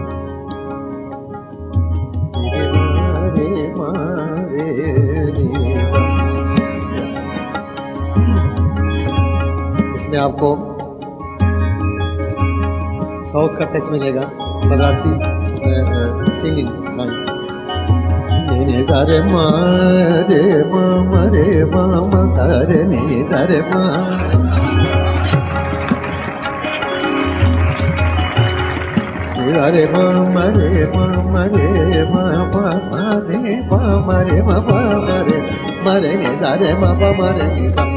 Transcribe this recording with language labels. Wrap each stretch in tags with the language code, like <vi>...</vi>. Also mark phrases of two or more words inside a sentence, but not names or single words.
<hi>ni re ma re ni sa इसमें आपको साउथ का टच मिलेगा, मद्रासी सिंगिंग। नी सा रे मा रे मा मा रे मा मा सा रे नी सा रे मा। नी सा रे मा मा रे मा मा रे मा मा मा रे मा मा रे मा मा रे मा रे नी सा रे मा मा मा रे नी सा।</hi>